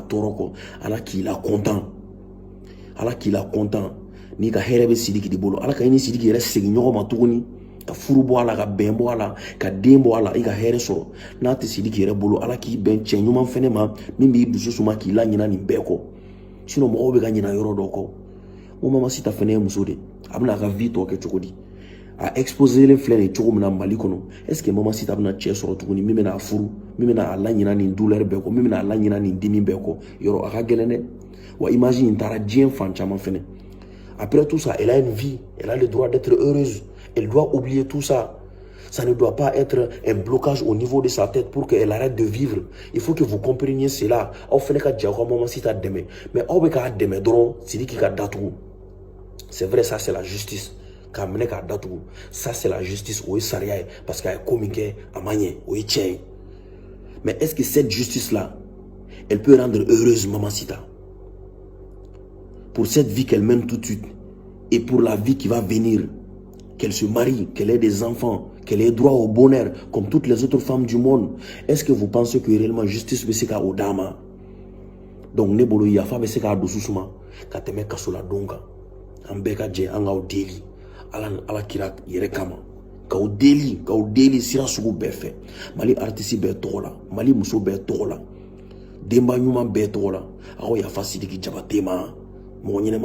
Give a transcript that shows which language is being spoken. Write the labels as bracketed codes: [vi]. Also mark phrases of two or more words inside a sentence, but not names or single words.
[bm] tɔɔrɔ kɔ ala k'i la content ala k'i la content n'i ka hɛrɛ bɛ Sidiki de bolo ala ka i ni Sidiki yɛrɛ segin ɲɔgɔn ma tuguni ka furu bɔ a la ka bɛn bɔ a la ka den bɔ a la i ka hɛrɛ sɔrɔ n'a tɛ Sidiki yɛrɛ bolo ala k'i bɛn cɛ ɲuman fɛnɛ ma min b'i dusu suma k'i la ɲinɛ nin bɛɛ kɔ sinon mɔgɔw bɛ ka ɲinɛ yɔrɔ dɔ kɔ o Mamasita fɛnɛ ye muso de a bɛna a ka vie tɔ kɛ cogo di a exposé len filɛ nin cogo min na Mali kɔnɔ [fr] est-ce que [bm] Mamasita bɛna cɛ sɔrɔ tuguni min bɛna a furu min bɛna a la ɲinɛ nin douleur bɛɛ kɔ min bɛna a la ɲinɛ nin dimi bɛɛ kɔ yɔrɔ a ka gɛlɛn dɛ wa imagine taara diɲɛ fan caman fɛnɛ [fr] après tout ça elle a une vie elle a le droit d'être heureuse elle doit oublier tout ça ça ne doit pas être un blocage au niveau de sa tête pour qu'elle arrête de vivre il faut que vous compreniez cela [bm] aw fɛnɛ ka jɛ aw ka Mamasita dɛmɛ [fr] mais [bm] aw bɛ k'a dɛmɛ dɔrɔn Sidiki ka datugu [fr] c'est vrai ça c'est la justice [bm] k'a minɛ k'a datugu [fr] ça c'est la justice [bm] o ye sariya ye [fr] parce que [bm] a ye ko min kɛ a ma ɲɛ o ye tiɲɛ ye [fr] mais est-ce que cette justice là elle peut rendre heureuse Mamasita pour cette vie qu'elle mène tout de suite et pour la vie qui va venir qu'elle se marie qu'elle ait des enfants qu'elle ait droit au bonheur comme toutes les autres femmes du monde est-ce que vous pensez que réellement justice [bm] bɛ se ka o d'a ma donc ne bolo yafa bɛ se k'a dusu suma ka tɛmɛ kaso la don kan an bɛɛ ka jɛ an k'aw deli ala kira yɛrɛ kama k'aw deli sira sugu bɛɛ fɛ Mali artiste bɛɛ tɔgɔ la Mali muso bɛɛ tɔgɔ la denba ɲuman bɛɛ tɔgɔ la aw yafa Sidiki Jabate ma mɔgɔ